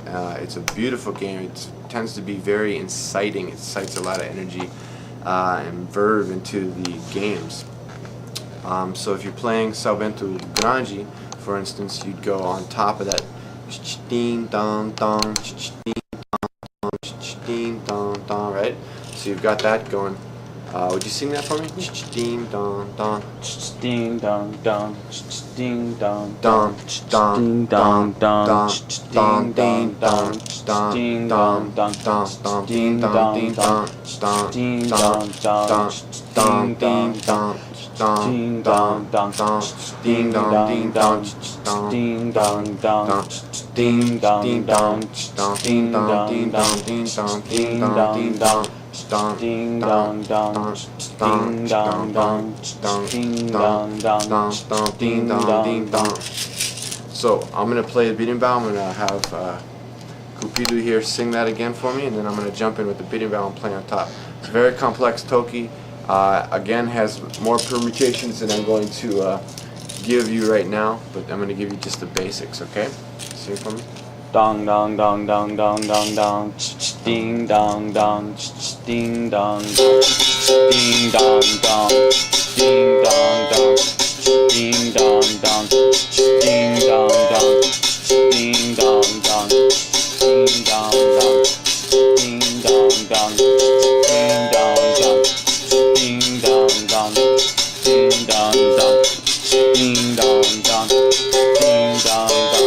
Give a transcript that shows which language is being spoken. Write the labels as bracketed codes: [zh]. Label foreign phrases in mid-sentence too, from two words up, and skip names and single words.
[en] It's a beautiful game. It tends to be very inciting. It incites a lot of energy and verve into the games. So if you're playing bento grande, for instance, you'd go on top of that ding dong dong ding dong dong, right? So you've got that going. Would you sing that for me? Ding dong dong, ding dong dong, ding dong dong ding dong dong, dong ding dong dong, ding dong dong ding dong ding dong ding dong dong, dong ding dong ding dong dong, ding dong ding dong ding dong dong, ding ding dong ding dong ding dong ding dong ding dong ding dong ding dong dong, ding dong dong, ding dong dong, ding dong ding dong. So I'm gonna play the berimbau. I'm gonna have Cupido here sing that again for me, and then I'm gonna jump in with the berimbau and play on top. It's a very complex Toki. Again, has more permutations than I'm going to give you right now, but I'm going to give you just the basics, okay? Sing for me. Dong dong dong dong dong dong dong, ding dong dong, ding dong dong, ding dong dong, ding dong dong, ding dong dong, ding dong dong, ding dong dong, ding dong dong, ding dong dong, ding dong dong, ding dong dong, ding dong dong, ding dong dong, ding dong dong.